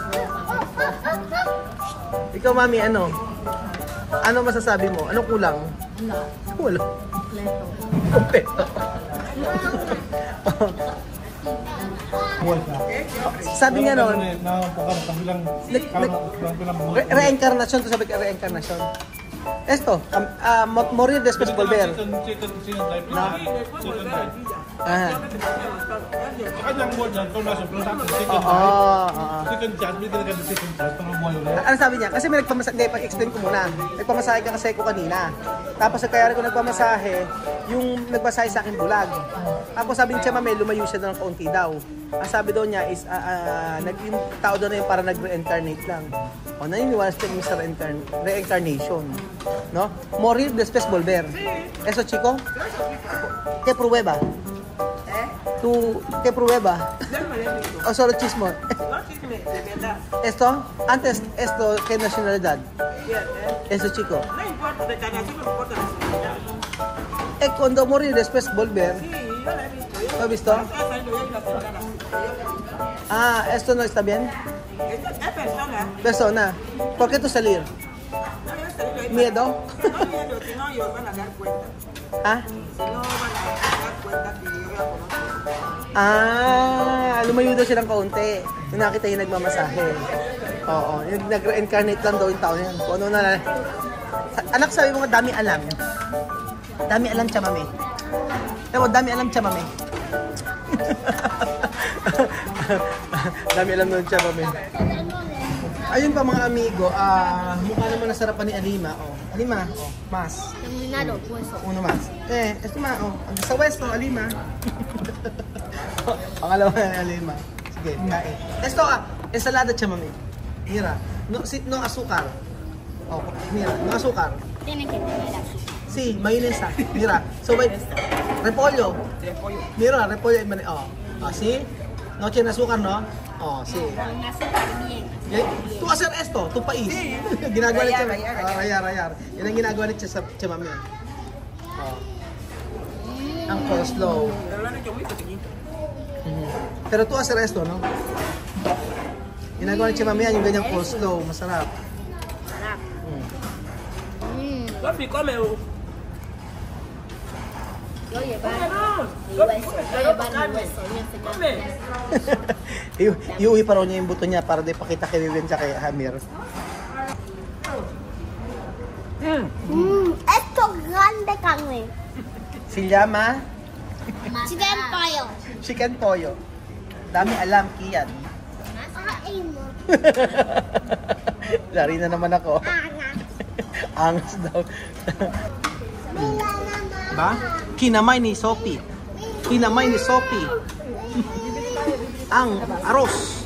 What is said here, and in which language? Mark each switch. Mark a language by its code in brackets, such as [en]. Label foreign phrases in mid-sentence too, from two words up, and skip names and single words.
[tl] Ikaw, mami, ano? Ano masasabi mo? Anong kulang? Wala. Kompleto. Sabi nga noon, reincarnation to, sabi ka reincarnation. [es] Esto, morir después volver. [tl] Ah. Ano sabi niya? Kasi may nagpamasahe, hindi, pag-explain ko muna. Nagpamasahe ka kasi ko kanina. Tapos kaya ko nagpamasahe, yung nagmasahe sa akin bulag. Tapos sabi niya, mami, lumayo siya ng kaunti daw. Ang sabi daw niya is, yung tao daw na yung para nag-reincarnate lang. O, naniniwala siya yung sa reincarnation. [es] No? Morir después volver. Eso, chico? ¿Qué prueba? ¿Qué prueba? ¿O solo chismo? ¿Esto? Antes, ¿esto qué nacionalidad? Eso, chico. No importa, de cada chico no importa la nacionalidad. Cuando morir después volver. Sí, yo la he visto. ¿Lo has visto? Ah, ¿esto no está bien? Es persona. Persona. ¿Por qué tú salir? No debe salir ahí. ¿Miedo? No miedo, si no ellos van a dar cuenta. ¿Ah? Si no van a dar cuenta que yo la conozco. [tl] Lumayo daw siya ng kaunti. Yung nakita yung nagmamasahe. Oo, yung nag-reincarnate lang daw yung tao yan. Kung ano na... Anak, sabi mo nga, dami alam. Dami alam siya, mami. Ewan, dami alam siya, mami. Dami alam nun siya, mami. Ayun pa mga amigo, mukha naman nasarapan ni Alima. Oh. Alima, oh, mas. [es] Terminado, puesto. Uno más. Esto más, [tl] oh. Sa Westo, Alima. Pangalawa na Alima. Sige, kain. Esto, ensalada siya, mami. [es] Mira, no azúcar. Oh, mira, no azúcar. Tiene que tener azúcar. Sí, mayonesa. Mira, [en] so wait. [es] Repollo. Mira, repollo. Oh, así. No tiene azúcar, ¿no? Oh, sí. Con azúcar bien. Tú hacer esto, tu país. [tl] Ginagawa niya. [es] Rayar. [tl] Yan ang ginagawa niya sa mami. Oh. Ang coleslaw. [es] Pero lo han hecho muy pequeñito. Pero tú hacer esto, no? [tl] Ginagawa niya mami yan, yung ganyang coleslaw. Masarap. Sarap. [es] Sofi, come. Yo llevar mi hueso. Yo llevar mi hueso. Come. [tl] Iuwi pa raw niya yung buto niya para di pakita kay Vivian at kay Hamir. [es] Esto grande carne. Si llama Chicken pollo. chicken pollo. [tl] Dami alam kiyan. Kain mo. Lari na naman ako. Angas. Angas daw. Bila naman. Ba? Kinamay ni Sophie. Kinamay ni Sophie. Ang arroz.